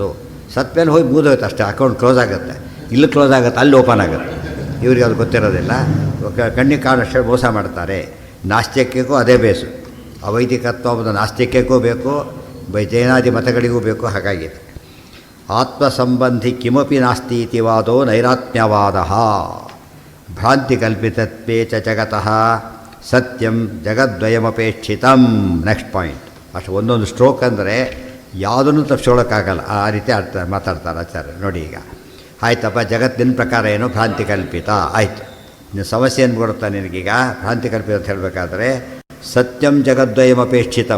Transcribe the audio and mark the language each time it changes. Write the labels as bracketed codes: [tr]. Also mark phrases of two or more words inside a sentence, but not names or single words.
[kn] ಸತ್ಮೇಲೆ ಹೋಗಿ ಮುಗಿದೋಯ್ತು ಅಷ್ಟೇ, [en] account close [kn] ಆಗುತ್ತೆ. ಇಲ್ಲಿ ಕ್ಲೋಸ್ ಆಗುತ್ತೆ, ಅಲ್ಲಿ ಓಪನ್ ಆಗುತ್ತೆ. ಇವ್ರಿಗೆ ಅದು ಗೊತ್ತಿರೋದಿಲ್ಲ, ಕಣ್ಣಿಗೆ ಕಾಣಷ್ಟೇ ಮೋಸ ಮಾಡ್ತಾರೆ. ನಾಸ್ತಿಕಕ್ಕೂ ಅದೇ ಬೇಸು, ಅವೈದಿಕತ್ವ ಅನ್ನೋದು ನಾಸ್ತಿಕಕ್ಕೂ ಬೇಕು, ಜೈನಾದಿ ಮತಗಳಿಗೂ ಬೇಕು. [sa] ಹಾಗಾಗಿದೆ ಆತ್ಮಸಂಬಂಧಿ ಕಿಮಪಿ ನಾಸ್ತಿ ಇತಿ ವಾದೋ ನೈರಾತ್ಮ್ಯವಾದ. ಭ್ರಾಂತಿ ಕಲ್ಪಿತತ್ವೇ ಚ ಜಗತಃ ಸತ್ಯಂ ಜಗದ್ವಯಮಪೇಕ್ಷಿತಂ. [en] next point. [kn] ಅಷ್ಟು ಒಂದೊಂದು ಸ್ಟ್ರೋಕ್ ಅಂದರೆ ಯಾವುದನ್ನು ತಪ್ಪಿಸೋಳಕ್ಕಾಗಲ್ಲ, ಆ ರೀತಿ ಮಾತಾಡ್ತಾರೆ ಆಚಾರ್ಯ. ನೋಡಿ ಈಗ ಆಯ್ತಪ್ಪ, ಜಗತ್ತಿನ ಪ್ರಕಾರ ಏನು ಭ್ರಾಂತಿ ಕಲ್ಪಿತ ಆಯಿತು. ನೀನು ಸಮಸ್ಯೆ ಏನು ಬರುತ್ತಾ ನಿನಗೀಗ? ಭ್ರಾಂತಿ ಕಲ್ಪಿತ ಅಂತ ಹೇಳಬೇಕಾದ್ರೆ [sa] ಸತ್ಯಂ ಜಗದ್ವಯಮಪೇಕ್ಷಿತಂ.